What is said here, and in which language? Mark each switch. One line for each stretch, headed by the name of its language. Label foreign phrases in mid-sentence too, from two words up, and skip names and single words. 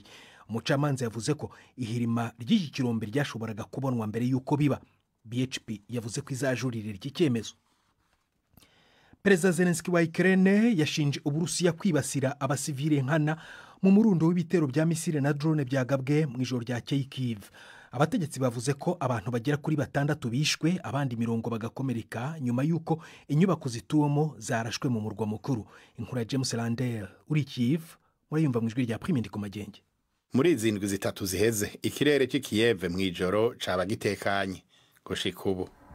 Kinyarwanda: Umucamanza yavuze ko ihirima ry'iki kirombe ryashoboraga kubonwa mbere y'uko biba. BHP yavuze ko izajurira iki cyemezo. Perezida Zelensky wa Ukraine yashinje Uburusiya kwibasira abasivile nkana mu murundo w'ibitero bya misile na drone byagabwe mu ijoro rya Kyiv. Abategetsi bavuze ko abantu bagera kuri 6 bishwe, abandi 10 bagakomereka nyuma y'uko inyubako zituwemo zarashwe mu murwa mukuru. Inkuru ya James Landell uri Kyiv murayumva mu ijwi rya Prime ndi ku magenge.
Rundi: Muri izindwi zitatu ziheze ikirere cy'i Kiev mu ijoro caba gitekanye gushika ubu.